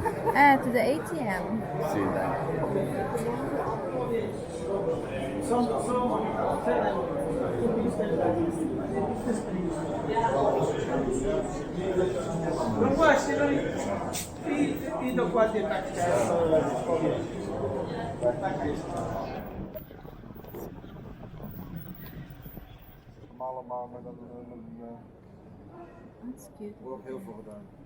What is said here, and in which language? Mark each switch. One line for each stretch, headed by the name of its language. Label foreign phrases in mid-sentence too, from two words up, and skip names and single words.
English: To the ATM.
Italian: Sì, dai. Non guardi, ti do qualche taccato.
Dutch: Allemaal met een
English: That's cute.
Dutch: wordt ook heel veel gedaan.